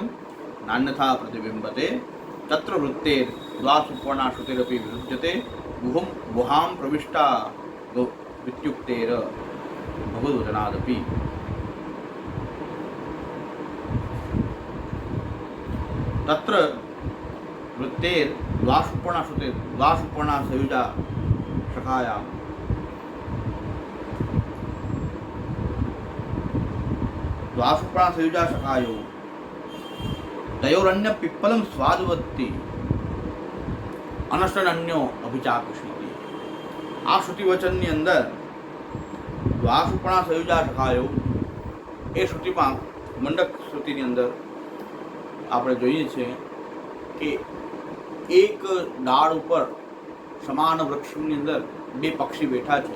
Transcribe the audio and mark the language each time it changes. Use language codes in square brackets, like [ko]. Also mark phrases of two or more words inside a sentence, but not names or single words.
[sa] नान्यथा प्रतिबिंबते तत्र वृत्तेर द्वासुपर्णा श्रुतिरपि विरुध्यते गुहां प्रविष्टा वित्युक्तेर भगवद्वचनादपि। तत्र वृत्तेर द्वासुपर्णा श्रुतिर द्वासुपर्णा संयुजा शखायां द्वासुपर्णा संयुजा शखायो तयोरन्य पिप्पलम स्वादवत्ति अनशनन्यो अभिचाकुषिति। [gu] આ શ્રુતિ વચનની અંદર [sa] द्वासुपर्णा संयुजा शखायो [gu] એ શ્રુતિમાં મંડક શ્રુતિની અંદર આપણે જોઈએ છીએ કે એક ડાળ ઉપર સમાન વૃક્ષની અંદર બે પક્ષી બેઠા છે.